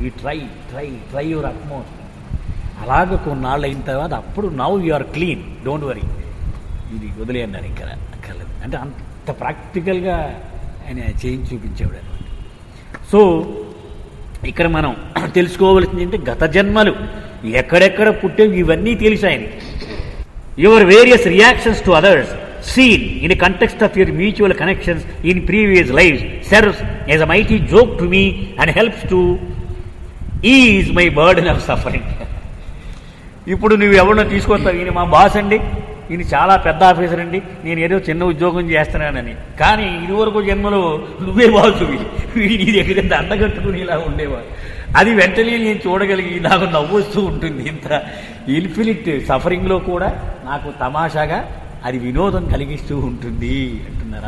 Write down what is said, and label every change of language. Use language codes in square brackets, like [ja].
[te] ఈ [en] Try your utmost. [te] అలాగే కొన్నాళ్ళు అయిన తర్వాత అప్పుడు [en] now you are clean, don't worry, [te] ఇది వదిలే అన్నారు, ఇంకా అక్కర్లేదు అంటే అంత ప్రాక్టికల్గా ఆయన చేయించి చూపించేవాడు అనమాట. సో ఇక్కడ మనం తెలుసుకోవలసింది ఏంటంటే గత జన్మలు ఎక్కడెక్కడ పుట్టేవి ఇవన్నీ తెలుసు ఆయనకి. [en] Your various reactions to others seen in a context of your mutual connections in previous lives serves as a mighty joke to me and helps to ease my burden of suffering. [te] ఇప్పుడు నువ్వు ఎవరినో తీసుకొస్తావు, ఈయన మా boss అండి, ఈయన చాలా పెద్ద officer అండి, నేను ఏదో చిన్న ఉద్యోగం చేస్తున్నానని, కానీ ఇదివరకు జన్మలో నువ్వే బాసువి, నీ దగ్గర దండగట్టుకుని ఇలా ఉండేవాడు. అది వెంటనే నేను చూడగలిగి నాకు నవ్వొస్తూ ఉంటుంది. ఇంత ఇన్ఫినిట్ సఫరింగ్లో కూడా నాకు తమాషాగా అది వినోదం కలిగిస్తూ ఉంటుంది అంటున్నారు.